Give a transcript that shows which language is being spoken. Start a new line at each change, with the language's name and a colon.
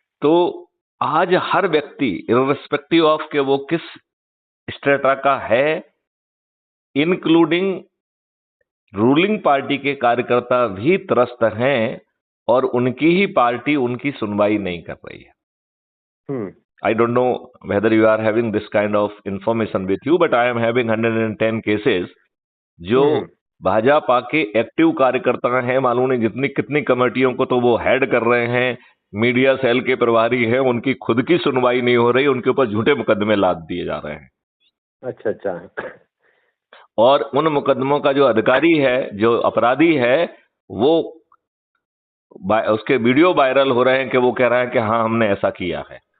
Hindi: तो आज हर व्यक्ति
English: irrespective of
Hindi: के वो किस स्ट्रेटा का है, इंक्लूडिंग रूलिंग पार्टी के कार्यकर्ता भी त्रस्त हैं और उनकी ही पार्टी उनकी सुनवाई नहीं कर रही है।
English: I don't know whether you are having this kind of information with you, but I am having 110 cases
Hindi: जो भाजपा के एक्टिव कार्यकर्ता हैं। मालूम नहीं जितनी कितनी कमेटियों को तो वो हेड कर रहे हैं, मीडिया सेल के प्रभारी हैं, उनकी खुद की सुनवाई नहीं हो रही, उनके ऊपर झूठे मुकदमे लाद दिए जा रहे हैं। अच्छा। और उन मुकदमों का जो अधिकारी है, जो अपराधी है, वो उसके वीडियो वायरल हो रहे हैं कि वो कह रहा है कि हाँ हमने ऐसा किया है।